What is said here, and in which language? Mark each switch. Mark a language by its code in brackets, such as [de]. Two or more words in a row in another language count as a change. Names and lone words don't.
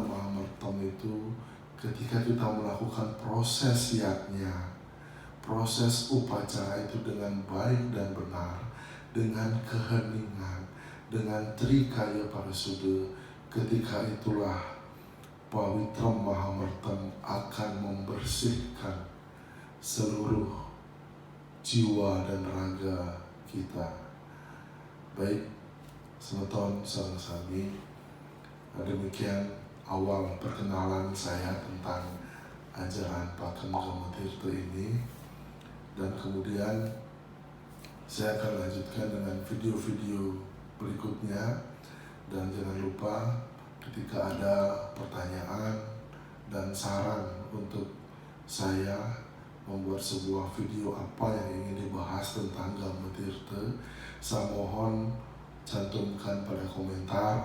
[id] mahamertem itu ketika kita melakukan proses yatnya, proses upacara itu dengan baik dan benar, dengan keheningan, dengan trikaya parasuda, ketika itulah pawitra mahamertem akan membersihkan seluruh jiwa dan raga kita. Baik, [ban] semeton sareng sami, [id] demikian awal perkenalan saya tentang ajaran Pakem Gama Tirta ini, dan kemudian saya akan lanjutkan dengan video-video berikutnya. Dan jangan lupa ketika ada pertanyaan dan saran untuk saya membuat sebuah video apa yang ingin dibahas tentang Gama Tirta, saya mohon cantumkan pada komentar.